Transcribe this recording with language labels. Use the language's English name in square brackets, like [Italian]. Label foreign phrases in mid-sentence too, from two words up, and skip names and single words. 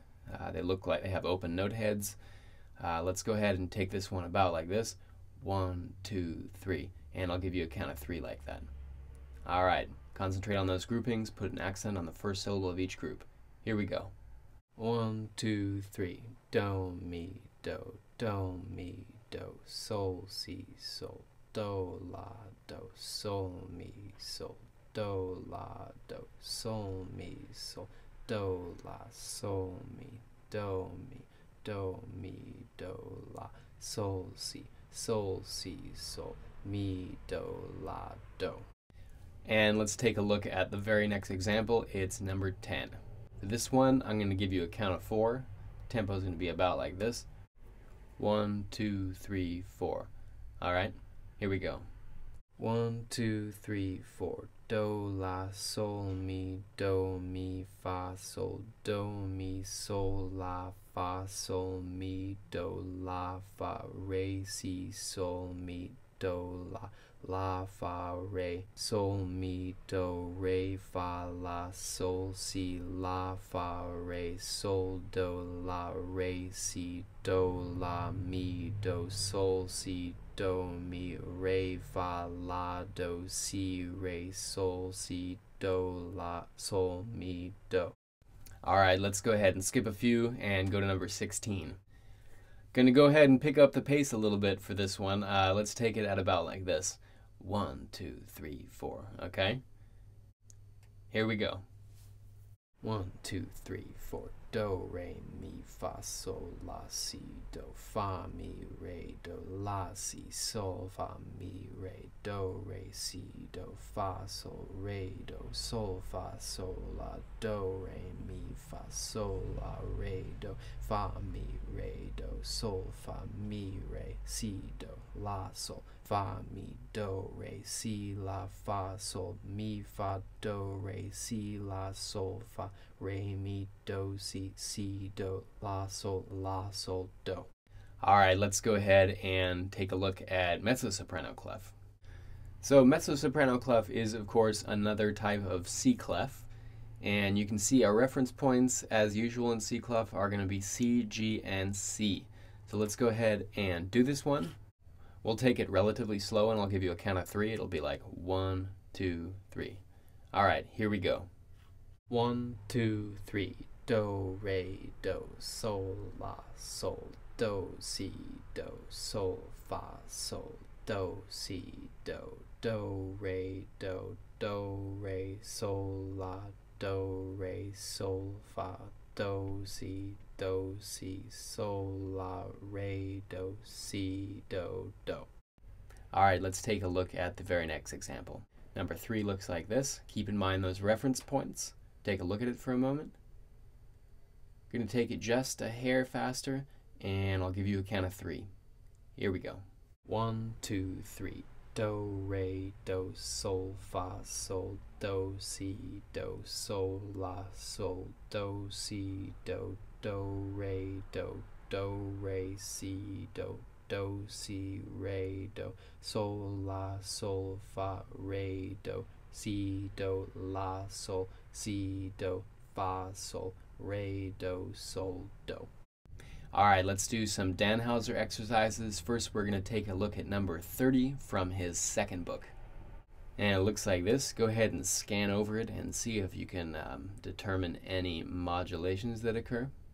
[English] They look like they have open note heads. Let's go ahead and take this one about like this. 1, 2, 3. And I'll give you a count of 3 like that. Alright, concentrate on those groupings. Put an accent on the first syllable of each group. Here we go. 1, 2, 3. Do, mi, do, sol, si, sol, do, la, do, sol, mi, sol, do, la, do, sol, mi, sol, do, la, sol, mi, do, la, sol, si, sol, mi, do, la, do. And let's take a look at the very next example. It's number 10. For this one, I'm going to give you a count of 4. Tempo is going to be about like this. 1, 2, 3, 4. Alright, here we go. 1, 2, 3, 4. Do, la, sol, mi, fa, sol, do, mi, sol, la, fa, sol, mi, do, la, fa, re, si, sol, mi, do, la, fa, re, sol, mi, do, re, fa, la, sol, si, la, fa, re, sol, do, la, re, si, do, la, mi, do, sol, si, do, mi, re, fa, la, do, si, re, sol, si, do, la, sol, mi, do. Alright, let's go ahead and skip a few and go to number 16. Gonna go ahead and pick up the pace a little bit for this one. Let's take it at about like this. 1, 2, 3, 4. Okay? Here we go. 1, 2, 3, 4. Do, re, mi, fa, sol, la, si, do, fa, mi, re, do, la, si, sol, fa, mi, re, do, re, si, do, fa, sol, re, do, sol, fa, sol, la, do, re, mi, fa, sol, la, re, do, fa, mi, re, do, sol, fa, mi, re, si, do, la, sol, fa, mi, do, re, si, la, fa, sol, mi, fa, do, re, si, la, sol, fa, re, mi, do, si, do, la, sol, do. Alright, let's go ahead and take a look at mezzo-soprano clef. So mezzo-soprano clef is, of course, another type of C clef. And you can see our reference points, as usual in C clef, are going to be C, G, and C. So let's go ahead and do this one. We'll take it relatively slow, and I'll give you a count of 3. It'll be like 1, 2, 3. Alright, here we go. 1, 2, 3. Do, re, do, sol, la, sol, do, si, do, sol, fa, sol, do, si, do, re, sol, la, do, re, sol, fa, do, si, sol, la, re, do, si, do. Alright, let's take a look at the very next example. Number 3 looks like this. Keep in mind those reference points. Take a look at it for a moment. I'm going to take it just a hair faster, and I'll give you a count of 3. Here we go. 1, 2, 3. Do, re, do, sol, fa, sol, do, si, do, sol, la, sol, do, si, do, re, si, do, si, re, do, sol, la, sol, fa, re, do, si, do, la, sol, si, do, fa, sol, re, do, sol, do. Alright, let's do some Danhauser exercises. First, we're going to take a look at number 30 from his second book. And it looks like this. Go ahead and scan over it and see if you can determine any modulations that occur.